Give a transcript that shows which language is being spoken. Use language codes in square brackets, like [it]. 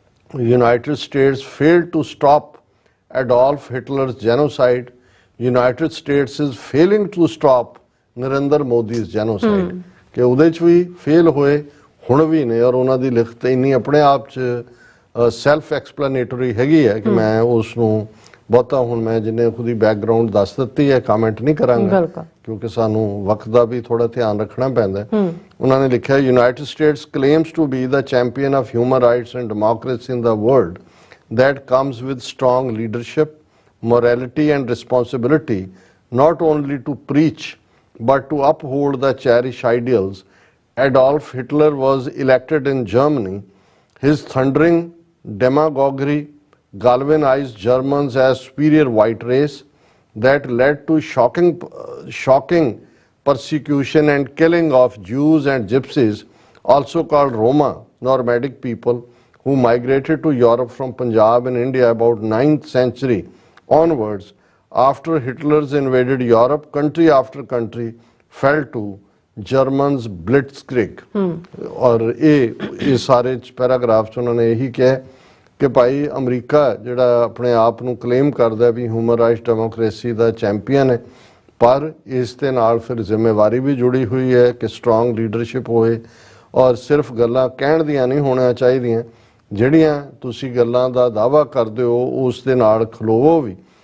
[en] United States failed to stop Adolf Hitler's genocide, United States is failing to stop [pa] Narendra ਮੋਦੀ's genocide, ਕਿ ਉਹਦੇ 'ਚ ਵੀ fail ਹੋਏ, ਹੁਣ ਵੀ ਨੇ, ਔਰ ਉਹਨਾਂ ਦੀ ਲਿਖਤ ਇੰਨੀ ਆਪਣੇ ਆਪ 'ਚ ਸੈਲਫ ਐਕਸਪਲੇਨੇਟਰੀ ਹੈਗੀ ਹੈ ਕਿ ਮੈਂ ਉਸ ਨੂੰ ਬਹੁਤਾ ਹੁਣ ਮੈਂ ਜਿੰਨੇ ਖੁਦੀ ਬੈਕਗਰਾਉਂਡ ਦੱਸ ਦਿੱਤੀ ਹੈ ਕਮੈਂਟ ਨਹੀਂ ਕਰਾਂਗਾ, ਕਿਉਂਕਿ ਸਾਨੂੰ ਵਕਤ ਦਾ ਵੀ ਥੋੜਾ ਧਿਆਨ ਰੱਖਣਾ ਪੈਂਦਾ। ਉਹਨਾਂ ਨੇ ਲਿਖਿਆ, [en] United States claims to be the champion of human rights and democracy in the world that comes with strong leadership, morality and responsibility, not only to preach but to uphold the cherished ideals. Adolf Hitler was elected in Germany. His thundering demagoguery galvanized Germans as superior white race that led to shocking persecution and killing of Jews and Gypsies, also called Roma, nomadic people, who migrated to Europe from Punjab and India about 9th century onwards. After Hitler's invaded Europe, country after country fell to Germans' blitzkrieg. [hi] और ये सारे paragraph च उन्होंने यही किया कि भाई अमरीका [pa] ਜਿਹੜਾ ਆਪਣੇ ਆਪ ਨੂੰ ਕਲੇਮ ਕਰਦਾ ਵੀ ਹਿਊਮਨ ਰਾਈਟਸ ਡੈਮੋਕ੍ਰੇਸੀ ਦਾ ਚੈਂਪੀਅਨ ਹੈ, ਪਰ ਇਸ ਦੇ ਨਾਲ ਫਿਰ ਜ਼ਿੰਮੇਵਾਰੀ ਵੀ ਜੁੜੀ ਹੋਈ ਹੈ ਕਿ ਸਟਰੋਂਗ ਲੀਡਰਸ਼ਿਪ ਹੋਏ, ਔਰ ਸਿਰਫ ਗੱਲਾਂ ਕਹਿਣ ਦੀਆਂ ਨਹੀਂ ਹੋਣੀਆਂ ਚਾਹੀਦੀਆਂ, ਜਿਹੜੀਆਂ ਤੁਸੀਂ ਗੱਲਾਂ ਦਾ ਦਾਅਵਾ ਕਰਦੇ ਹੋ ਉਸ ਦੇ ਨਾਲ ਖਲੋਵੋ ਵੀ।